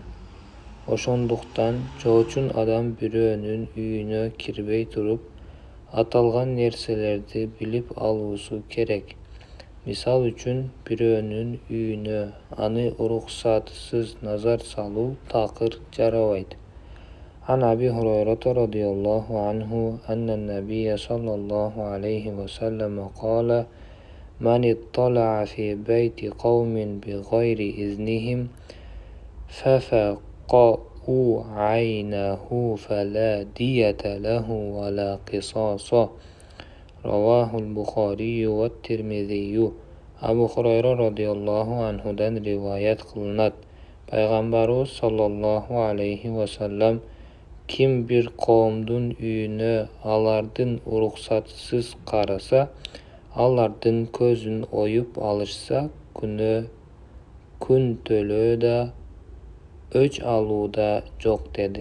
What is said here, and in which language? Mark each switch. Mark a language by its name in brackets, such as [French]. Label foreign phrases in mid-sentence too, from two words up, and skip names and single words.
[Kyrgyz] Ошондуктан жоочун адам бирөөнүн үйүнө кирбей туруп, аталган нерселерди билип алуусу керек. Мисал үчүн, бирөөнүн үйүнө аны уруксатсыз назар салуу такыр жарабайт. [Arabic] عن أبي هريرة رضي الله عنه أن النبي صلى الله عليه وسلم قال: من اطلع في بيت قوم بغير إذنهم ففقأوا عينه فلا دية له ولا قصاص. رواه البخاري والترمذي. [Kyrgyz] Абу Хурайра [Arabic] رضي الله عنه [Kyrgyz] риваят кылынат. Пайгамбарыбыз [Arabic] صلى الله عليه وسلم: [Kyrgyz] ким бир коомдун үйүнө алардын уруксатысыз караса, алардын көзүн оюп алышса, күн төлөө да, өч алуу да жок деди.